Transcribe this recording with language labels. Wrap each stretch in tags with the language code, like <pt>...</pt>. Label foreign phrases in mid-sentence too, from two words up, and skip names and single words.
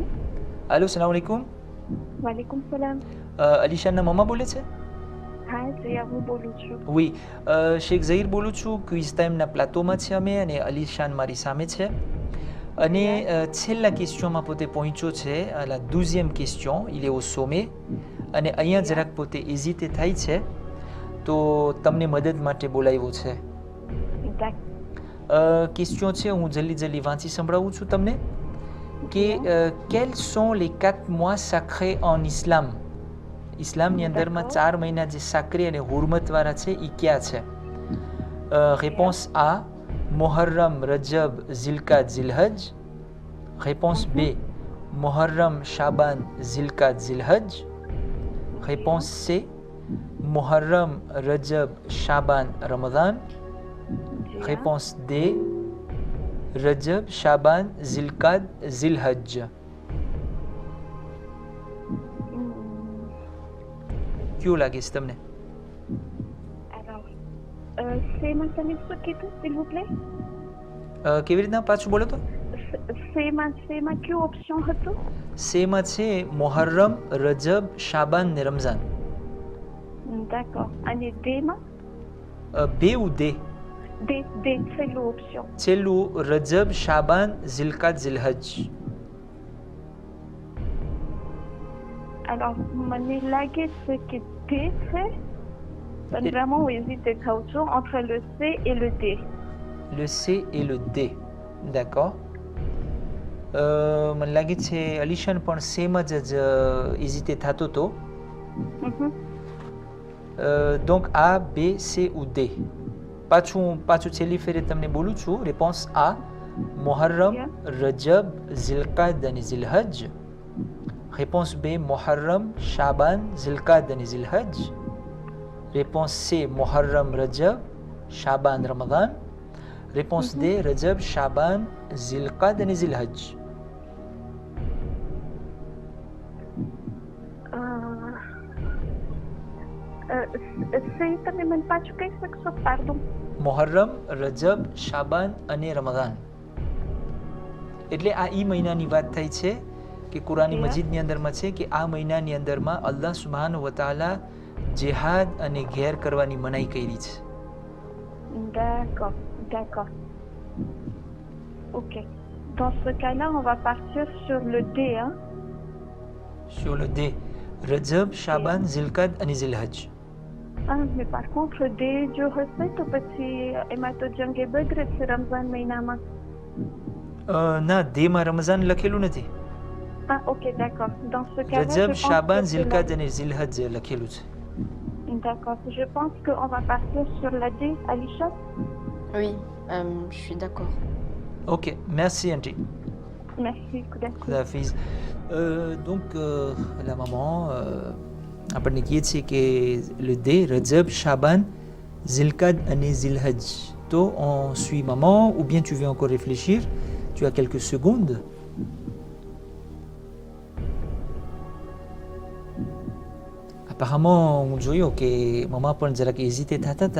<fr>Allô,</fr> <ar>سلام عليكم. وعليكم السلام.</ar> <gu>અલીશાનના મમ્મા બોલે છે? હા જયા હું બોલું છું. Oui, શેખ ઝહીર બોલું છું. ક્વિઝ ટાઈમના પ્લાટોમાં છે અમે અને અલીશાન મારી સામે છે. અને છેલ્લા ક્વેશ્ચનમાં પોતે પહોંચ્યો છે.</gu> <fr>la 12e question, il est au sommet.</fr> <gu>અને અહીંયા જરાક પોતે હેઝિટેટ થાય છે તો તમને મદદ માટે બોલાવ્યો છે. ક્વેશ્ચન છે હું જલ્દી વાંચી સંભળાવું છું તમને કે</gu> <fr>quels sont les 4 mois sacrés en islam?</fr> <gu>ઇસ્લામની અંદરમાં 4 મહિના જે સાક્રી અને હુરમતવાળા છે એ ક્યાં છે?</gu> <fr>réponse A, Muharram, Rajab, Zilqad, Zilhaj. Réponse B, Muharram, Shaban, Zilqad, Zilhaj. Réponse C, Muharram, Rajab, Shaban, Ramadan. Réponse D, Rajab, Shaban, Zilqad, Zilhaj.</fr> <gu>ક્યું લાગે છે તમને? Alors, સેમાં તમે શું કીધું</gu> <fr>s'il vous plaît?</fr> <gu>કેવી રીતના પાછું બોલો તો? સેમાં કયું ઓપ્શન હતું? સેમાં છે મુહર્રમ, રજબ, શાબાન ને રમઝાન. D'accord. અને દેમાં? બે ou દે? દે છેલ્લું ઓપ્શન. છેલ્લું રજબ, શાબાન, ઝિલકાદ, ઝિલહજ. Alors, મને લાગે છે કે D છે. પણ vraiment હું hésité થાઉં છું</gu> <fr>entre le C et le D. Le C et le D. D'accord.</fr> <gu>મને લાગે છે અલીશાન પણ સેમ જ હેઝિટે થતો હતો.</gu> <fr>Donc A, B, C ou D.</fr> <gu>પાછું છેલ્લી ફેરે તમને બોલું છું.</gu> <fr>Réponse A,</fr> <gu>Muharram, Rajab, Zilqad અને Zilhajj.</gu> <fr>Réponse B, Muharram, Shaban, Zilqad et Zilhajj. Réponse C, Muharram, Rajab, Shaban, Ramadan. Réponse D, Rajab, Shaban, Zilqad et Zilhajj.</fr> <gu>સહી તમે મને પાછું કહી શકશો?</gu> <fr>Pardon.</fr> <gu>Muharram, Rajab, Shaban અને રમઝાન. એટલે આ ઈ મહિનાની વાત થઈ છે કે કુરાની મજીદની અંદરમાં છે કે આ મહિનાની અંદરમાં</gu> <ar>الله سبحانه وتعالى</ar> <gu>જિહાદ અને ઘેર કરવાની મનાઈ કરી છે.</gu> <fr>D'accord. Ok. Dans ce cas-là, on va partir sur le D. Hein? Sur le D. Rajab, Shaban, Zilqad અને Zilhajj. Mais par contre,</fr> <gu>D જો હશે તો પછી એમાં તો જંગે બદ્ર છે રમઝાન મહિનામાં. ના, D માં રમઝાન લખેલું નથી.</gu> <fr>Ok, d'accord. Dans ce cas-là, Rajab, je Shaban, pense que</fr> <gu>Zilqad અને Zilhajj લખેલું છે.</gu> <fr>D'accord. Je pense qu'on va partir sur la D, Alisha. Oui, je suis d'accord. Ok, merci Angie. Merci, Koudakou. Khudafiz. Donc, la maman,</fr> <gu>આપણને કહે છે કે</gu> <fr>le D, Rajab, Shaban, Zilqad et Zilhajj. તો on suit maman ou bien tu veux encore réfléchir? Tu as quelques secondes.</fr> <gu>Apparemment, on જોયું કે મામા પણ જરાક હેઝિટે થતા હતા.</gu>